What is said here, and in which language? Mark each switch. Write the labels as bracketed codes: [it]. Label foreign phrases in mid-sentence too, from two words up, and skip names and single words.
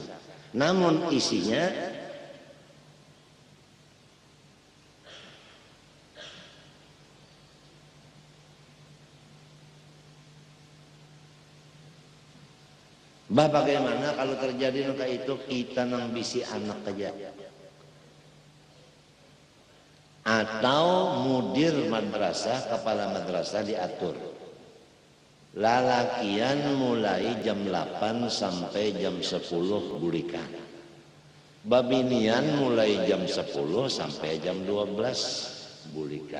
[id] Namun isinya bagaimana kalau terjadi kayak itu, kita nang bisi anak aja. Atau mudir madrasah, kepala madrasah diatur. [bjn] Lalakian mulai jam 8 sampai jam 10 bulikan. Babinian mulai jam 10 sampai jam 12 bulikan.